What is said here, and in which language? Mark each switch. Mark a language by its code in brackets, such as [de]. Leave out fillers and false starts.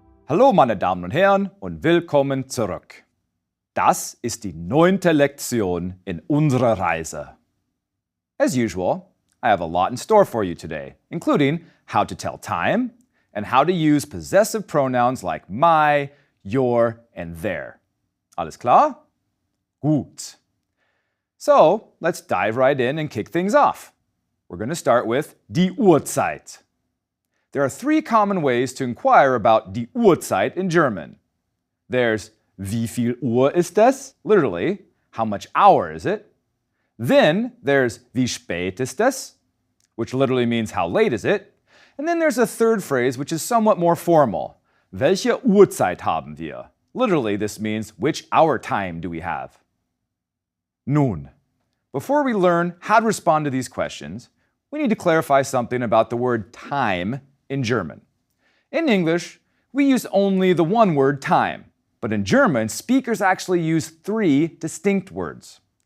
[de] Hallo meine Damen und Herren und willkommen zurück. Das ist die 9. Lektion in unserer Reise. [en] As usual, I have a lot in store for you today, including how to tell time and how to use possessive pronouns like my, your, and their. [de] Alles klar? Gut. [en] So, let's dive right in and kick things off. We're going to start with [de] die Uhrzeit. [en] There are 3 common ways to inquire about die Uhrzeit in German. There's [de] wie viel Uhr ist es? [en] Literally, how much hour is it? Then there's [de] wie spät ist es? [en] Which literally means how late is it? And then there's a third phrase which is somewhat more formal. [de] Welche Uhrzeit haben wir? [en] Literally, this means which hour time do we have? [de] Nun, [en] before we learn how to respond to these questions, we need to clarify something about the word time in German. In English, we use only the one word time, but in German, speakers actually use 3 distinct words.